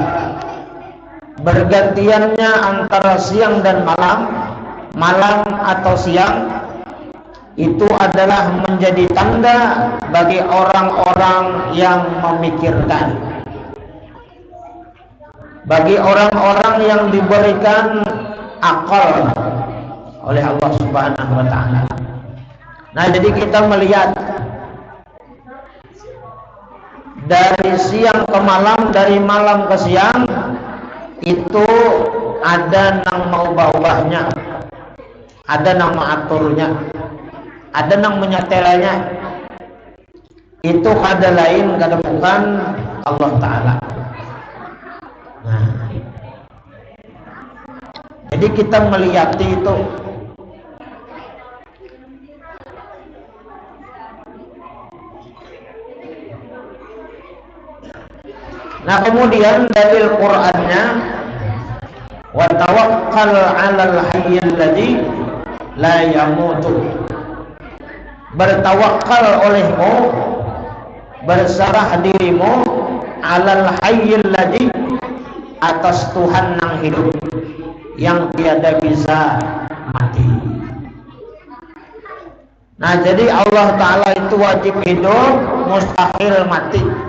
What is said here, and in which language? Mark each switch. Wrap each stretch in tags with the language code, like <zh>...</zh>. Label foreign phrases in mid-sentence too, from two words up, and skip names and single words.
<id>Bergantiannya antara siang dan malam, malam atau siang, itu adalah menjadi tanda bagi orang-orang yang memikirkan, bagi orang-orang yang diberikan akal oleh Allah</id> <ar>سبحانه وتعالى.</ar> <bjn>Nah, jadi kita melihat dari siang ke malam, dari malam ke siang, itu ada nang mau ubahnya, ada nang mengaturnya, ada nang menyetelanya. Itu kada lain kada bukan Allah Ta'ala.</bjn> <id>Nah, jadi kita melihat itu. Nah, kemudian dalil Qur'annya,</id> <ar>وتوكل على الحي الذي لا يموت.</ar> <id>Bertawakal olehmu, berserah dirimu,</id> <ar>على الحي الذي,</ar> <id>atas Tuhan yang hidup, yang tiada bisa mati. Nah, jadi Allah Ta'ala itu wajib hidup, mustahil mati.</id>